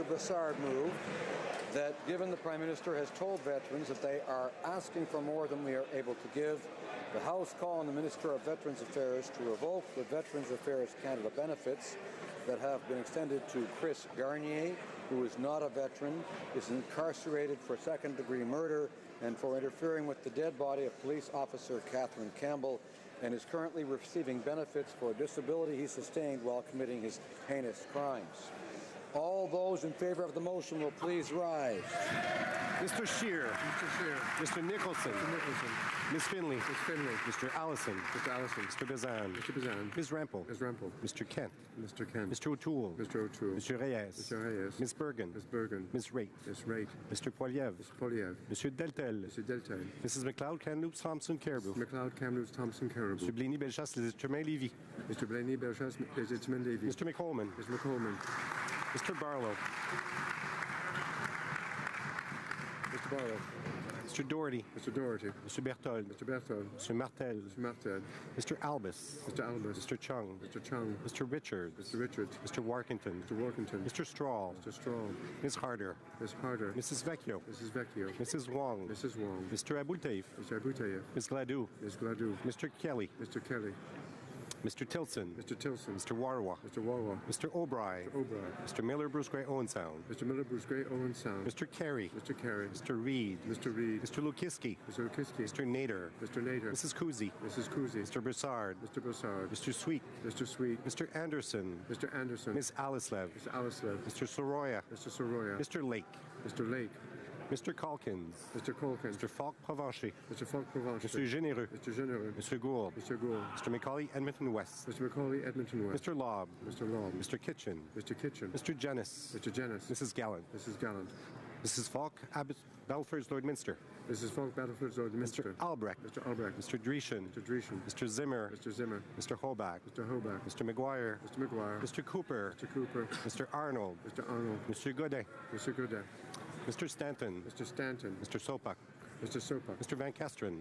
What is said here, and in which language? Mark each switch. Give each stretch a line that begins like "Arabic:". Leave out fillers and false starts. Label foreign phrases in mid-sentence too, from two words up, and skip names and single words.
English: Brassard, moved that given the Prime Minister has told veterans that they are asking for more than we are able to give, the House call on the Minister of Veterans Affairs to revoke the Veterans Affairs Canada benefits that have been extended to Chris Garnier, who is not a veteran, is incarcerated for second-degree murder and for interfering with the dead body of police officer Catherine Campbell, and is currently receiving benefits for a disability he sustained while committing his heinous crimes. All those in favor of the motion will please rise. Mr. Scheer. Mr. Scheer. Mr. Nicholson. Mr. Nicholson. Ms. Finley. Ms. Finley. Mr. Allison. Mr. Allison. Mr. Bazan. Mr. Bazan. Ms. Rempel. Ms. Rempel. Mr. Kent. Mr. Kent. Mr. O'Toole. Mr. O'Toole. Mr. Reyes. Mr. Reyes. Ms. Bergen. Ms. Bergen. Ms. Raitt. Ms. Raitt. Mr. Poiliev. Mr. Poiliev. Mr. Deltel. Mr. Deltel. Mrs. McLeod, Kamloops, Thompson, Caribou. McLeod, Kamloops, Thompson, Caribou. Mr. Blaney, Bellechasse, Les Échemins, Lévis. Mr. Blaney, Bellechasse, Les Échemins, Lévis. Mr. McColman. Mr. McColman. Mr. Barlow. Mr. Barlow. Mr. Doherty. Mr. Doherty. Mr. Berthold. Mr. Berthold. Mr. Martel. Mr. Martel. Mr. Albus. Mr. Albus. Mr. Chung. Mr. Chung. Mr. Richards. Mr. Richards. Mr. Warkington. Mr. Warkington. Mr. Straw. Mr. Straw. Ms. Harder. Ms. Harder. Mrs. Vecchio. Mrs. Vecchio. Mrs. Wong. Mrs. Wong. Mr. Abultaif. Mr. Abutayev. Ms. Gladue. Ms. Gladue. Mr. Kelly. Mr. Kelly. Mr. Tilson. Mr. Tilson. Mr. Warwa. Mr. Warwa. Mr. O'Brien. Mr. O'Brien. Mr. Miller, Bruce Gray, Owen Sound. Mr. Miller, Bruce Gray, Owen Sound. Mr. Carey. Mr. Carey. Mr. Reid. Mr. Reid. Mr. Lukiski. Mr. Lukiski. Mr. Nader. Mr. Nader. Mrs. Kuzi. Mrs. Kuzi. Mr. Broussard. Mr. Broussard. Mr. Sweet. Mr. Sweet. Mr. Anderson. Mr. Anderson. Ms. Alislev. Mr. Alislev. Mr. Soroya. Mr. Soroya. Mr. Lake. Mr. Lake. Mr. Calkins. Mr. Calkins. Mr. Falk Provencher. Mr. Falk Provencher. Mr. Généreux. Mr. Généreux. Mr. Gould. Mr. Gould. Mr. Macaulay, Edmonton West. Mr. Macaulay, Edmonton West. Mr. Lobb. Mr. Lobb. Mr. Kitchen. Mr. Kitchen. Mr. Jennis. Mr. Jennis. Mrs. Gallant. Mrs. Gallant. Mrs. Falk, Belford's Lord Minster. Mrs. Falk, Battleford's Lord Minster. Mr. Albrecht. Mr. Albrecht. Mr. Dreeshen. Mr. Dreeshen. Mr. Zimmer. Mr. Zimmer. Mr. Hobach. Mr. Hobach. Mr. McGuire. Mr. McGuire. Mr. Cooper. Mr. Cooper. Mr. Arnold. Mr. Arnold. Mr. Godet. Mr. Godet. Mr. Stanton. Mr. Stanton. Mr. Sopak. Mr. Sopak. Mr. Van Kesteren.